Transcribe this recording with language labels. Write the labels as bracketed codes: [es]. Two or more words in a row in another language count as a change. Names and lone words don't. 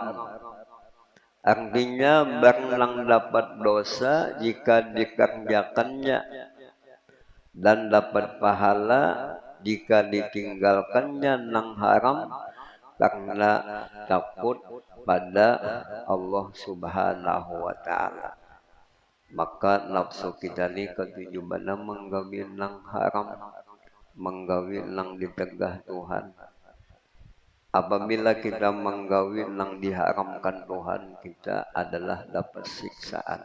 [id] Artinya barang dapat dosa jika dikerjakannya dan dapat pahala jika ditinggalkannya nang haram karena takut pada Allah [ar] سبحانه وتعالى. [bjn] Maka nafsu kita ni ketujuh mana menggawi nang haram, menggawi nang ditegah Tuhan. [id] Apabila kita menggawi nang diharamkan Tuhan, kita adalah dapat siksaan.